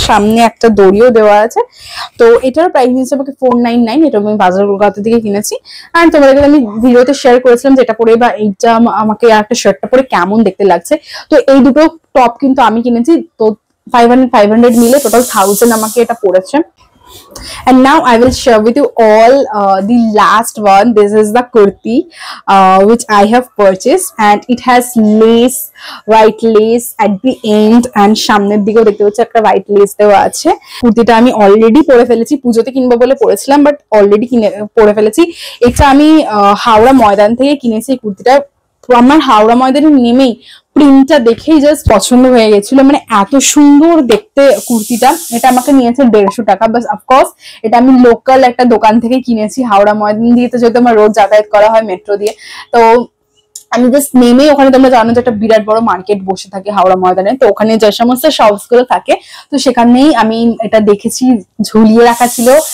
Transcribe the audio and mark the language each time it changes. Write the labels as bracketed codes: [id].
[bn] সামনে একটা দড়িও দেওয়া আছে। তো এটার প্রাইস হিসেবে 499, এটা আমি বাজার কলকাতা থেকে কিনেছি। আর তোমাদেরকে আমি ভিডিওতে শেয়ার করেছিলাম যে এটা পরে বা এইটা আমাকে একটা শার্টটা পরে কেমন দেখতে লাগছে। তো এই দুটো টপ কিন্তু আমি কিনেছি, তো 500 মিলে টোটাল 1000 আমাকে এটা পড়েছে। [en] And now I will share with you all the last one. This is the kurti which I have purchased, and it has lace, white lace at the end, and [bn] সামনের দিকেও দেখতে পাচ্ছি একটা white lace দেওয়া আছে। কুর্তিটা আমি already পরে ফেলেছি, পুজোতে কিনবো বলে পরেছিলাম, বাট অলরেডি পরে ফেলেছি। এটা আমি হাওড়া ময়দান থেকে কিনেছি কুর্তিটা। আমার হাওড়া ময়দানে নেমেই প্রিন্টটা দেখেই জাস্ট পছন্দ হয়ে গেছিল, মানে এত সুন্দর দেখতে কুর্তিটা। এটা আমাকে নিয়েছে 150 টাকা। বাস অফকোর্স এটা আমি লোকাল একটা দোকান থেকে কিনেছি, হাওড়া ময়দান দিয়ে তো যেহেতু আমার রোজ যাতায়াত করা হয় মেট্রো দিয়ে, তো আমি জাস্ট নেমে ওখানে, তোমরা জানো যে একটা বিরাট বড় মার্কেট বসে থাকে হাওড়া ময়দানে, তো ওখানে যে সমস্ত শপস গুলো থাকে তো সেখানেই আমি এটা দেখেছি, ঝুলিয়ে রাখা ছিল।